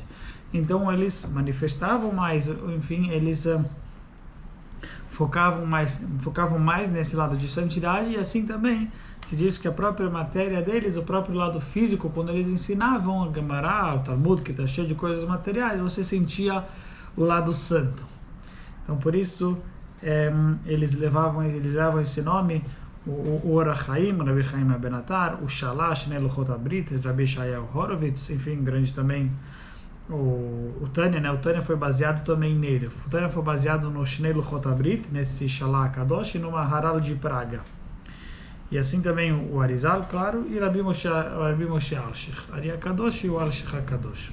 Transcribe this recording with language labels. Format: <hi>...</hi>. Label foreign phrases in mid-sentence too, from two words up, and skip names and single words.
<pt>Então, eles manifestavam mais, enfim, eles focavam mais nesse lado de santidade, e assim também se diz que a própria matéria deles, o próprio lado físico, quando eles ensinavam a Gemara, o Talmud, que está cheio de coisas materiais, você sentia o lado santo. Então, por isso, eles levavam esse nome, o Ora Chaim, Rabbi Chaim Ben Atar, o Shalah, Shnei Luchot Abrit, Rabbi Shayahu Horovitz, enfim, grande também, o Tânia, né? O Tânia foi baseado também nele. O Tânia foi baseado no Shnei Luchot Abrit, nesse Shalah Kadosh, e no Maharal de Praga. E assim também o Arizal, claro, e Rabbi Moshe Alshich, Ari HaKadosh e o Alshich HaKadosh.</pt>